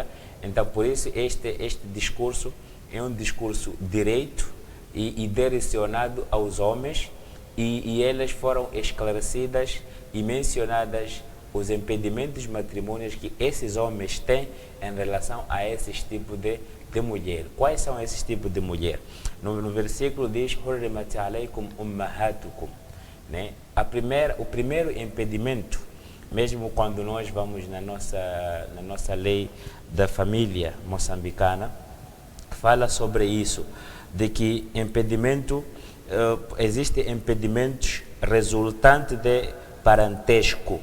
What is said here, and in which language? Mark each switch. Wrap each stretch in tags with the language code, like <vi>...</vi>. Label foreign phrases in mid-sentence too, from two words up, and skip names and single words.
<pt>Então, por isso, este discurso é um discurso direito e direcionado aos homens, e elas foram esclarecidas e mencionadas os impedimentos matrimônios que esses homens têm em relação a esses tipos de mulher. Quais são esses tipos de mulher? No versículo diz:</pt> <ar>حرمت عليكم أمهاتكم,</ar> <pt>né? O primeiro impedimento, mesmo quando nós vamos na nossa lei da família moçambicana, fala sobre isso, de que existem impedimentos resultantes de parentesco.</pt>